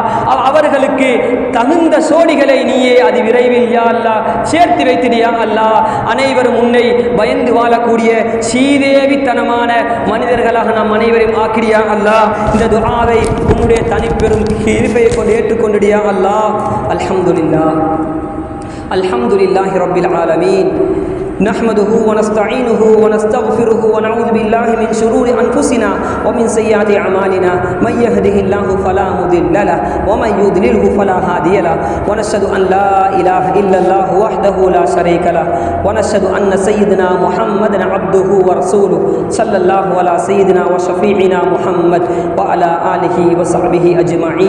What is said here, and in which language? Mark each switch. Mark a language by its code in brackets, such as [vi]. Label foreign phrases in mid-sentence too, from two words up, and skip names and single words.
[ta] அவர்களுக்கு தகுந்த சோடிகளை நீயே அது விரைவில் [ar] يا الله [ta] சேர்த்து வைத்திடியா அல்லாஹ். அனைவரும் உன்னை பயந்து வாழக்கூடிய சீதேவித்தனமான மனிதர்களாக நாம் அனைவரையும் ஆக்கிறியா அல்லாஹ். இந்த துஆவை உன்னுடைய தனிப்பெரும் கிருபையை கொண்டு ஏற்றுக்கொண்டிடியா அல்லாஹ். [ar] الحمد لله رب العالمين. نحمده ونستعينه ونستغفره ونعوذ بالله من شرور أنفسنا ومن سيئات أعمالنا. من يهده الله فلا مضل له ومن يضلله فلا هادي له. ونشهد أن لا إله إلا الله وحده لا شريك له. ونشهد أن سيدنا محمدا عبده ورسوله صلى الله على سيدنا وشفيعنا محمد وعلى آله وصحبه أجمعين.